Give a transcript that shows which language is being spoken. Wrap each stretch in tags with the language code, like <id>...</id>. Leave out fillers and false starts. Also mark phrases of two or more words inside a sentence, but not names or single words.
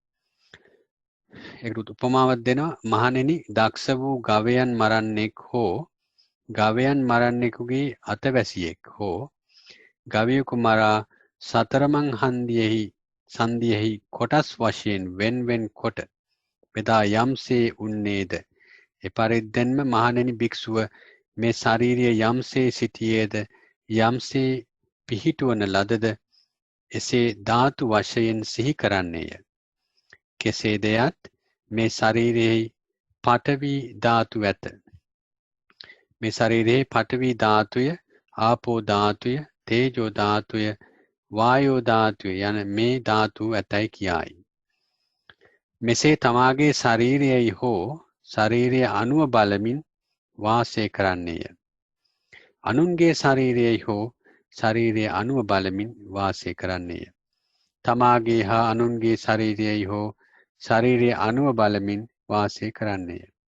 <si>ඒකට උපමාවක් දෙනවා මහණෙනි දක්ෂ වූ ගවයන් මරන්නෙක් හෝ ගවයන් මරන්නෙකුගේ අතවැසියෙක් හෝ ගවයෙකු මරා සතරමං හන්දියෙහි කොටස් වශයෙන් වෙන් කොට බෙදා යම්සේ උන්නේද එපරිද්දෙන්ම මහණෙනි භික්ෂුව මේ ශාරීරිය යම්සේ සිටියේද යම්සේ පිහිටුවන ලදද එසේ ධාතු වශයෙන් සිහි කරන්නේය. කෙසේද යත් මේ ශරීරයේ පඨවි ධාතු ඇත. මේ ශරීරයේ පඨවි ධාතුය, ආපෝ ධාතුය, තේජෝ ධාතුය, වායෝ ධාතුය යන මේ ධාතු ඇතයි කියයි. මෙසේ තමාගේ ශරීරයයි හෝ ශරීරය අනුව බලමින් වාසය කරන්නේය. අනුන්ගේ ශරීරයයි හෝ ශරීරය අනුව බලමින් වාසය කරන්නේය. තමාගේ හා අනුන්ගේ ශරීරයයි හෝ ශරීරය අනුව බලමින් වාසය කරන්නේය.</si>